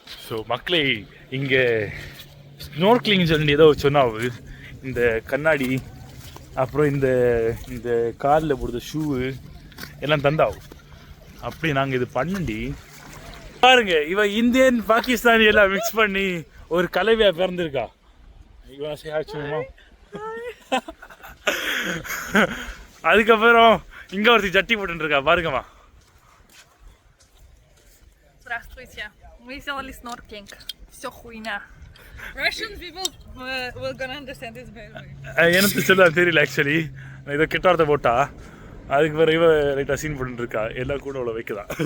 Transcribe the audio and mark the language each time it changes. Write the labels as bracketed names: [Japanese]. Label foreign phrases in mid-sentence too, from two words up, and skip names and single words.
[Tamil] ஸோ மக்களே இங்கே ஸ்னோர்க்லிங் சொல்லி ஏதோ சொன்னாவு இந்த கண்ணாடி அப்புறம் இந்த இந்த காலில் போடுற ஷூவு எல்லாம் தந்தாவும் அப்படி நாங்கள் இது பண்ணண்டி பாருங்க இவன் [English] Indian Pakistani [Tamil] எல்லாம் மிக்ஸ் பண்ணி ஒரு கலவையாக பிறந்திருக்கா இவன் அதுக்கப்புறம் இங்க ஒருத்தி ஜட்டி போட்டு இருக்கா பாருங்கம்மா. [Russian] Здравствуйте. Мы сделали snorkeling. Все хуйня. [English] Russian people will gonna understand this better. [Tamil] எனக்கு சொல்ல தெரியல ஆக்சுவலி. இதை கெட்டார்த்த போட்டா அதுக்கு பிறகு இவ ரைட்டா சீன் போட்டு இருக்கா எல்லாம் கூட அவ்வளோ வைக்கதான்.